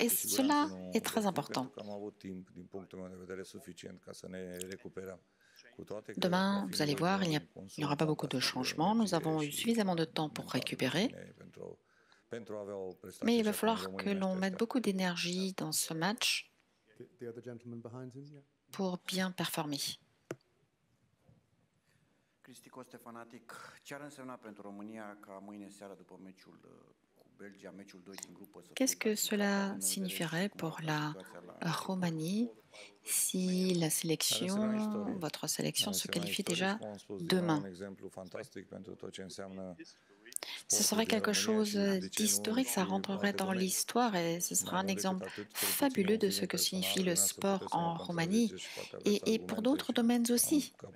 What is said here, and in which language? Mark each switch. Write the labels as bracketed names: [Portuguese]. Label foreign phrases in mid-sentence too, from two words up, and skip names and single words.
[French] Et cela est très important. Demain, vous allez voir, il n'y aura pas beaucoup de changements. Nous avons eu suffisamment de temps pour récupérer. Mais il va falloir que l'on mette beaucoup d'énergie dans ce match pour bien performer. [Romanian] Cristi Costefanatic, ce ar însemna pentru România ca mâine seară după meciul cu Belgia, meciul 2 din grupă? [French] Qu'est-ce que cela signifierait pour la Roumanie si la sélection, votre sélection se qualifie déjà demain? Ce serait quelque chose d'historique, ça rentrerait dans l'histoire et ce sera un exemple fabuleux de ce que signifie le sport en Roumanie et pour d'autres domaines aussi.